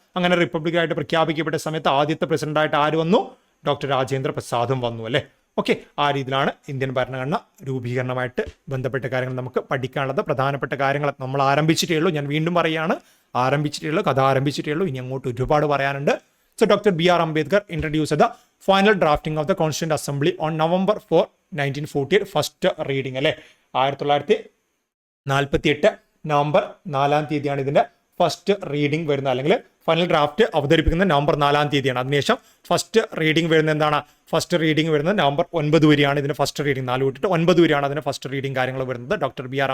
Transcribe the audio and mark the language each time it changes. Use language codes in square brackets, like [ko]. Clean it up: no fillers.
[ml] അങ്ങനെ റിപ്പബ്ലിക്കായിട്ട് പ്രഖ്യാപിക്കപ്പെട്ട സമയത്ത് ആദ്യത്തെ പ്രസിഡന്റായിട്ട് ആര് വന്നു? ഡോക്ടർ രാജേന്ദ്ര പ്രസാദും വന്നു അല്ലേ. ഓക്കെ ആ രീതിയിലാണ് ഇന്ത്യൻ ഭരണഘടന രൂപീകരണമായിട്ട് ബന്ധപ്പെട്ട കാര്യങ്ങൾ നമുക്ക് പഠിക്കാനുള്ളത്. പ്രധാനപ്പെട്ട കാര്യങ്ങൾ നമ്മൾ ആരംഭിച്ചിട്ടേ ഉള്ളൂ. ഞാൻ വീണ്ടും പറയുകയാണ്, ആരംഭിച്ചിട്ടേ ഉള്ളൂ, കഥ ആരംഭിച്ചിട്ടേ ഉള്ളൂ. ഇനി അങ്ങോട്ട് ഒരുപാട് പറയാനുണ്ട്. [en] So Dr. B.R. Ambedkar introduced the final drafting of the Constituent Assembly on November 4, 1948. [ml] First reading അല്ലേ 1948 നവംബർ 4 ഇതിന്റെ ഫസ്റ്റ് റീഡിംഗ് വരുന്നത്, അല്ലെങ്കിൽ ഫൈനൽ ഡ്രാഫ്റ്റ് അവതരിപ്പിക്കുന്നത് നവംബർ 4 അതിനുശേഷം ഫസ്റ്റ് റീഡിംഗ് വരുന്നത് എന്താണ്? ഫസ്റ്റ് റീഡിംഗ് വരുന്നത് നവംബർ 9 വരെയാണ് ഇതിന്റെ ഫസ്റ്റ് റീഡിംഗ്. 4 തൊട്ടിട്ട് 9 വരെയാണ് അതിന്റെ ഫസ്റ്റ് റീഡിംഗ് കാര്യങ്ങൾ വരുന്നത്. Doctor B.R.